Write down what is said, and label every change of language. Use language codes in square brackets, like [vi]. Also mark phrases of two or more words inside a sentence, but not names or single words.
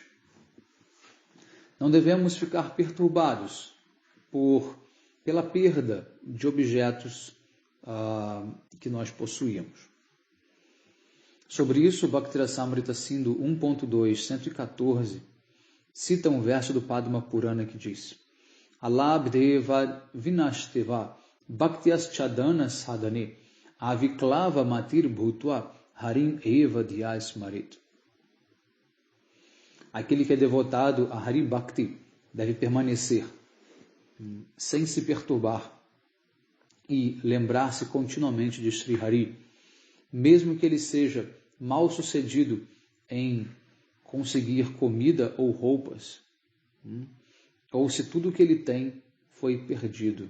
[pt] Não devemos ficar perturbados pela perda de objetos que nós possuímos. Sobre isso, o Bhakti-rasamrita Sindhu 1.2, 114, cita um verso do Padma Purana que diz: [sa] Alabdeva vinashteva bhaktyas-chadana sadhane aviklava matir bhutva harim eva dhyasmarit. [pt] Aquele que é devotado a Hari Bhakti deve permanecer sem se perturbar e lembrar-se continuamente de Sri Hari, mesmo que ele seja mal sucedido em conseguir comida ou roupas, ou se tudo que ele tem foi perdido.